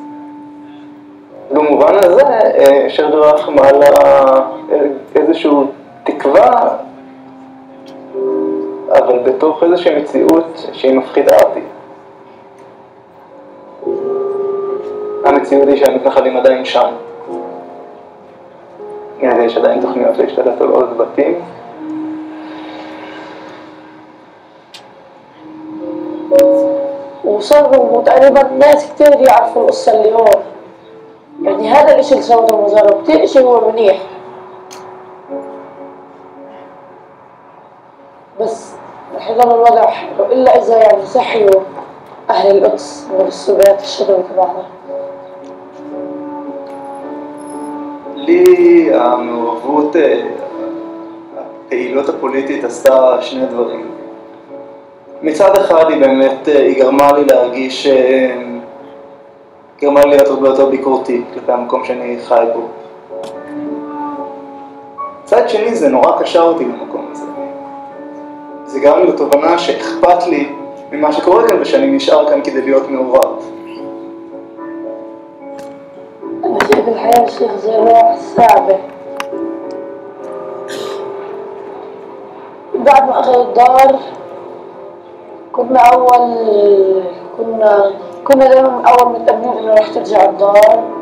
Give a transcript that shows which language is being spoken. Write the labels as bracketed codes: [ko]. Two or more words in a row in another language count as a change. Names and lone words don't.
[he] במובן הזה שייח' ג'ראח מעלה איזושהי תקווה, אבל בתוך איזושהי מציאות שהיא מפחידה אותי. המציאות היא שהמתנחלים עדיין שם. יש עדיין תוכניות להשתלט על עוד בתים. [ar] وصاروا تقريبا ناس كتير يعرفوا القصة اللي هون. يعني هذا الاشي اللي سوته الوزارة كتير اشي هو منيح، بس رح يضل الوضع حلو إلا إذا يعني صحيوا أهل القدس من السبات الشتوي تبعنا. [he] לי המעורבות הפעילות הפוליטית עשתה שני דברים. מצד אחד היא גרמה לי להרגיש, גרמה לי להיות הרבה יותר ביקורתי כלפי המקום שאני חי בו. מצד שני זה נורא קשר אותי במקום הזה. זה גרם לי לתובנה שאכפת לי ממה שקורה כאן ושאני נשאר כאן כדי להיות מעורב. [ar] أنا شايف الحياة الشيخ جراح صعبة. بعد ما أخذ الدار كنا دائما أول متأمنين إنه رح ترجع الدار.